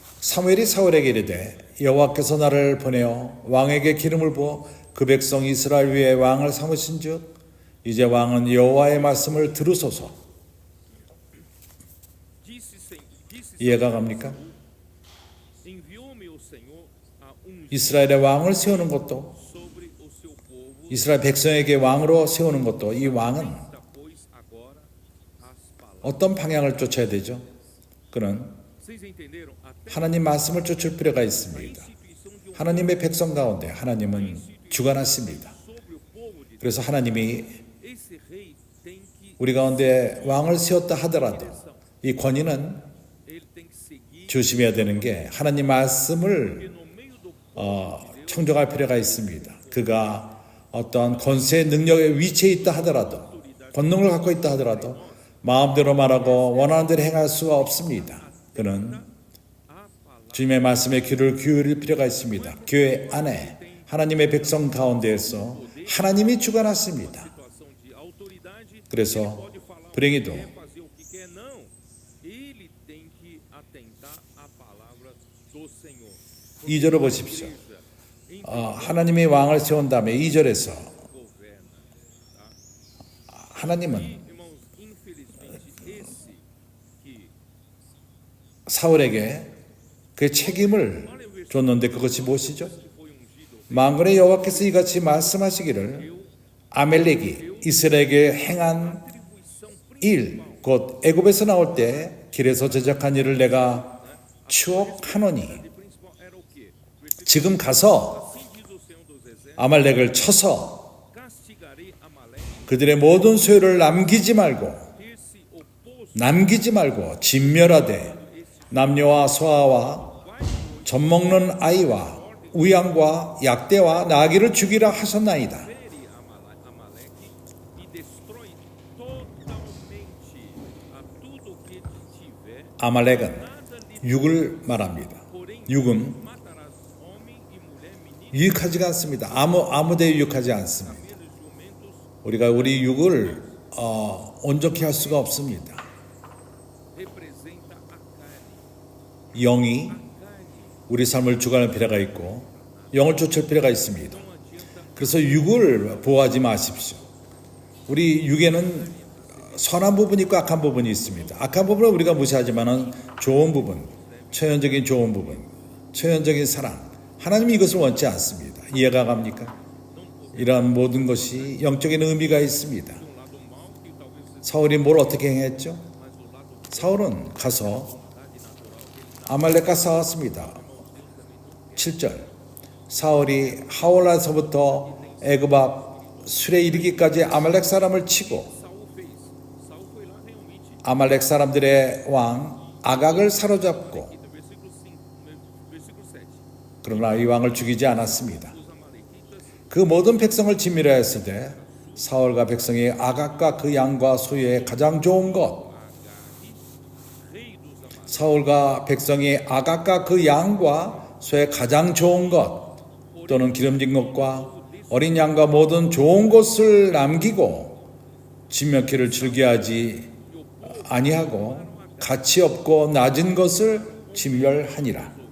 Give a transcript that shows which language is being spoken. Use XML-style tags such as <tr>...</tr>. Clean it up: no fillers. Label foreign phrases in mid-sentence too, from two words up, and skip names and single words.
<ko>사무엘이 사울에게 이르되 여호와께서 나를 보내어 왕에게 기름을 부어 그 백성 이스라엘 위에 왕을 삼으신즉 이제 왕은 여호와의 말씀을 들으소서.</ko> <pt>Disse</pt> <ko>이해가 갑니까?</ko> <pt>enviou-me o Senhor a</pt> <ko>이스라엘의 왕을 세우는 것도</ko> <pt>sobre o seu povo.</pt> <ko>이스라엘 백성에게 왕으로 세우는 것도 이 왕은</ko> <pt>Da, pois, agora as palavras.</pt> <ko>어떤 방향을 쫓아야 되죠? 그는</ko> <pt>Vocês entenderam? Até</pt> <ko>하나님 말씀을 쫓을 필요가</ko> <pt>a</pt> <ko>있습니다.</ko> <pt>instituição de um</pt> <ko>하나님의 백성 가운데 하나님은 주관하십니다.</ko> <pt>sobre o povo de Deus.</pt> <ko>그래서 하나님이</ko> <pt>Esse rei tem que</pt> <ko>우리 가운데 왕을 세웠다 하더라도 이 권위는</ko> <pt>ele tem que seguir</pt> <ko>조심해야 되는 게 하나님 말씀을</ko> <pt>no meio do</pt> <ko>청정할 필요가 있습니다. 그가 어떠한 권세 능력의 위치에 있다 하더라도 권능을 갖고 있다 하더라도 마음대로 말하고 원하는 대로 행할 수가 없습니다. 그는</ko> <pt>a palavra.</pt> <ko>주님의 말씀에 귀를 기울일 필요가 있습니다. 교회 안에 하나님의 백성 가운데에서 하나님이 주관하십니다.</ko> <pt>Situação de autoridade.</pt> <ko>그래서</ko> <pt>Pode falar</pt> <ko>불행히도</ko> <pt>o que quer, fazer o que quer, não. Ele tem que atentar à palavra do Senhor.</pt> <ko>2절을 보십시오. 하나님이 왕을 세운 다음에 2절에서</ko> <pt>governa. Tá?</pt> <ko>하나님은</ko> <pt>Irmãos, infelizmente, esse que</pt> <ko>사울에게 그 책임을 줬는데 그것이 무엇이죠?</ko> <pt>foi ungido</pt> <ko>만군의 여호와께서 이같이 말씀하시기를 아멜렉이 이스라엘에게 행한 일, 곧 애굽에서 나올 때 길에서 제작한 일을 내가 추억하노니</ko> <pt>principal era o quê? Versículo</pt> <ko>지금 가서</ko> <pt>assim diz o Senhor dos Exércitos:</pt> <ko>아말렉을 쳐서</ko> <pt>castigarei Amaleque,</pt> <ko>그들의 모든 소유를 남기지 말고</ko> <pt>esse oposto</pt> <ko>남기지 말고 진멸하되 남녀와 소아와 젖 먹는 아이와 우양과 약대와 나귀를 죽이라 하셨나이다.</ko> <pt>fere Amaleque e destrói totalmente a tudo que tiver,</pt> <ko>아말렉은</ko> <pt>nada lhe</pt> <ko>육을 말합니다.</ko> <pt>porém</pt> <ko>육은</ko> <pt>matarás homem e mulher, menino</pt> <ko>유익하지가 않습니다. 아무데 유익하지 않습니다.</ko> <pt>e jumentos,</pt> <ko>우리가 우리 육을 온전히 할 수가 없습니다.</ko> <pt>representa a carne.</pt> <ko>영이</ko> <pt>Carne</pt> <ko>우리 삶을 주관할 필요가 있고 영을 쫓을 필요가 있습니다.</ko> <pt>não adianta</pt> <ko>그래서 육을 보호하지 마십시오. 우리 육에는 선한 부분이 있고 악한 부분이 있습니다. 악한 부분은 우리가 무시하지만은 좋은 부분, 초연적인 좋은 부분, 초연적인 사랑, 하나님이 이것을 원치 않습니다. 이해가 갑니까? 이러한 모든 것이 영적인 의미가 있습니다.</ko> <pt>um lado mal que talvez</pt> <ko>사울이 뭘 어떻게 행했죠?</ko> <pt>mas o lado</pt> <ko>사울은 가서</ko> <pt>vontade natural dele</pt> <ko>아말렉과 싸웠습니다. 7절 사울이 하올라서부터 애굽 앞 술에 이르기까지 아말렉 사람을 치고</ko> <pt>Saul fez. Saul foi lá realmente.</pt> <ko>아말렉 사람들의 왕 아각을 사로잡고</ko> <pt>Então, versículo 5, versículo 7.</pt> <ko>그러나 이 왕을 죽이지 않았습니다.</ko> <pt>Os amalequitas</pt> <ko>그 모든 백성을 진멸하였을 때 사울과 백성이 아각과 그 양과 소유의 가장 좋은 것</ko> <pt>rei dos amalequitas</pt> <ko>사울과 백성이 아각과 그 양과 소의 가장 좋은 것 또는 기름진 것과 어린 양과 모든 좋은 것을 남기고 진멸기를 즐겨하지 아니하고 가치 없고 낮은 것을 진멸하니라.</ko>